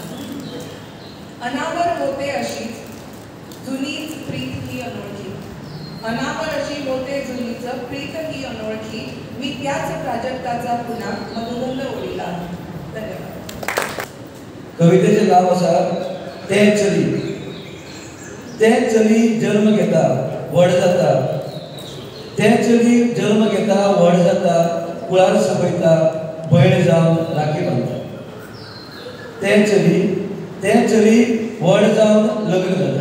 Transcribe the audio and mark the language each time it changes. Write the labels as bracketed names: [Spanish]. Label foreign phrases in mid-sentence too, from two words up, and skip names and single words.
[Marathi] अनावर होते अशीच जुनीच प्रीत ही अनोळखी. अनावर अशी होते जुनीच प्रीत ही अनोळखी. मी त्याच प्राजक्ताचा पुन्हा मधुगंध ओढिला आहे. धन्यवाद. [Konkani] कवितेचे नाव असा तें चली. तें चली जन्म घेता व्हड जाता. तें चली जन्म घेता व्हड जाता. कुळार सपयता भयण जावन राखी बांदता. तें चली व्हड जावन लग्न जाता.